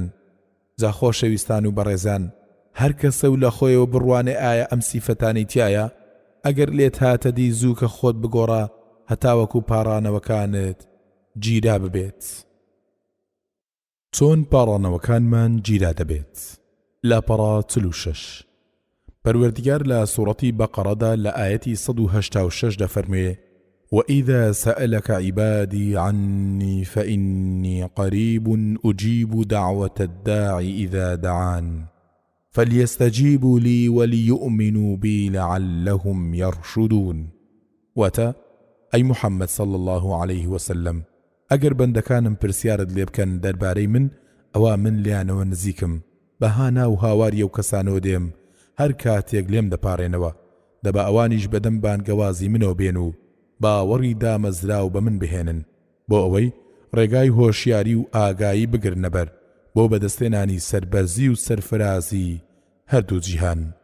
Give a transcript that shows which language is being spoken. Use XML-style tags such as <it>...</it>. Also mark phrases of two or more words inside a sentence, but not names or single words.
<ckb>جا خۆشەویستان و بەڕێزان، هەر کەسە و لە خۆیەوە بڕوانێ ئایا ئەم سیفەتانی تایە، ئەگەر لێت هاتە دی زوو کە خۆت بگۆڕە هەتاوەکو پاڕانەوەکانت گیرا ببێت. چۆن پاڕانەوەکانمان گیرا دەبێت؟ لاپەڕا 46. پەروەردیگار لە سوورەتی بەقەڕەدا لە ئاەتی 186 دەفەرموێ:</ckb> <ar>وإذا سألك عبادي عني فإني قريب أجيب دعوة الداعي إذا دعان فليستجيبوا لي وليؤمنوا بي لعلهم يرشدون.</ar> <ckb>واتا</ckb> <ar>أي محمد صلى الله عليه وسلم</ar> <ckb>ئەگەر بەندەکانم پرسیارت لێ بکەن دەربارەی من، ئەوا من لیانەوە نزیکم، بەهانا و هاواری ئەو کەسانەوە دێم هەر کاتێک لێم دەپارێنەوە، دەبا ئەوانیش بەدەم بانگەوازی منەوە بێن و باوەڕی دامەزرا و بە من بهێنن بۆ ئەوەی ڕێگای هۆشیاری و ئاگایی بگرنەبەر بۆ بەدەستێنانی سەربەرزی و سەرفرازی هەردوو جیهان.</ckb>